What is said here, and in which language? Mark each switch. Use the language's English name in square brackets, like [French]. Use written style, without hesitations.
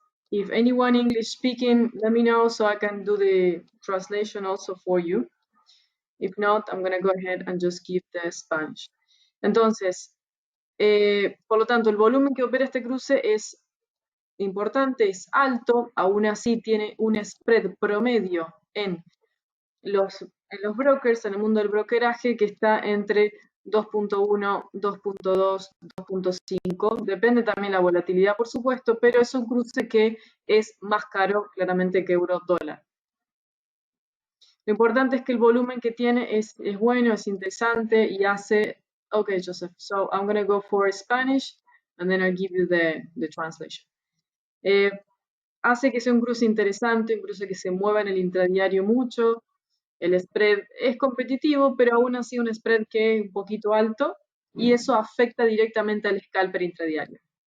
[English] If anyone English speaking, let me know so I can do the translation also for you. If not, I'm going to go ahead and just give the Spanish. [Spanish] Entonces, por lo tanto, el volumen que opera este cruce es importante, es alto, aún así tiene un spread promedio en los brokers, en el mundo del brokeraje, que está entre 2.1, 2.2, 2.5. Depende también la volatilidad, por supuesto, pero es un cruce que es más caro, claramente, que euro-dólar. Lo importante es que el volumen que tiene es bueno, es interesante y hace... [English] Okay, Joseph, so I'm going to go for Spanish and then I'll give you the translation. [Spanish] Hace que sea un cruce interesante, un cruce que se mueva en el intradiario mucho. El spread es competitivo, pero aún así un spread que es un poquito alto y eso afecta directamente al scalper intradiario.